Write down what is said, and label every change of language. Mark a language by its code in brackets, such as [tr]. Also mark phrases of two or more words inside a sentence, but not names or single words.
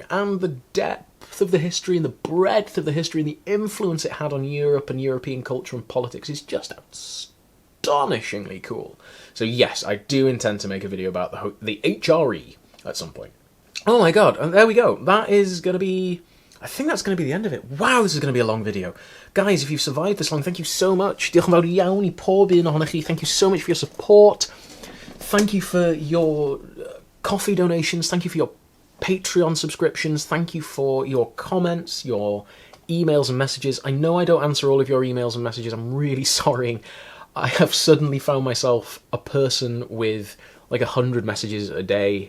[en] And the depth of the history and the breadth of the history and the influence it had on Europe and European culture and politics is just astonishingly cool. So yes, I do intend to make a video about the HRE at some point. Oh my god, and there we go. That is going to be... I think that's going to be the end of it. Wow, this is going to be a long video. Guys, if you've survived this long, thank you so much. [cy] Diolch yn fawr iawn I pob un ohonoch chi. [en] Thank you so much for your support. Thank you for your coffee donations. Thank you for your Patreon subscriptions. Thank you for your comments, your emails and messages. I know I don't answer all of your emails and messages. I'm really sorry. I have suddenly found myself a person with 100 messages a day.